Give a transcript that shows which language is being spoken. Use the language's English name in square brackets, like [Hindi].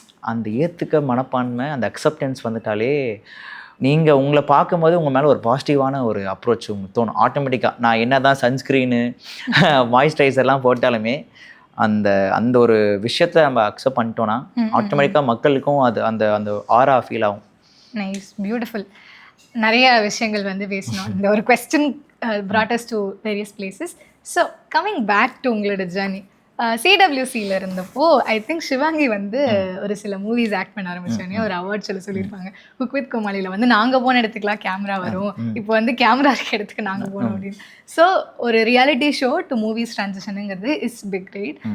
[Tamil] அந்த ஏற்றுக்க மனப்பான்மை, அந்த அக்செப்டன்ஸ் வந்துட்டாலே நீங்கள் உங்களை பார்க்கும்போது உங்கள் மேலே ஒரு பாசிட்டிவான ஒரு அப்ரோச் உங்களுக்கு தோணும் ஆட்டோமேட்டிக்காக. நான் என்ன தான் சன்ஸ்க்ரீனு மாய்ஸ்சரைசர்லாம் போட்டாலுமே அந்த அந்த ஒரு விஷயத்தை நம்ம அக்செப்ட் பண்ணிட்டோன்னா ஆட்டோமேட்டிக்காக மக்களுக்கும் அது அந்த அந்த ஆரா ஃபீல் ஆகும். Nice, beautiful. நிறைய விஷயங்கள் வந்து பேசணும். இந்த ஒரு [English] Question brought us to various places. [Tamil] So coming back to உங்களோட ஜேர்னி, சிடபிள்யூசியில் இருந்தப்போ ஐ திங்க் சிவாங்கி வந்து ஒரு சில மூவிஸ் ஆக்ட் பண்ண ஆரம்பிச்சோடனே ஒரு அவார்ட் சொல்லியிருப்பாங்க. குக் வித் கோமாளியில் வந்து நாங்கள் போன இடத்துக்குலாம் கேமரா வரும், இப்போ வந்து கேமரா இருக்க இடத்துக்கு நாங்கள் போனோம் அப்படின்னு. [English] So ஒரு reality show to movies ட்ரான்சிஷனுங்கிறது is big right.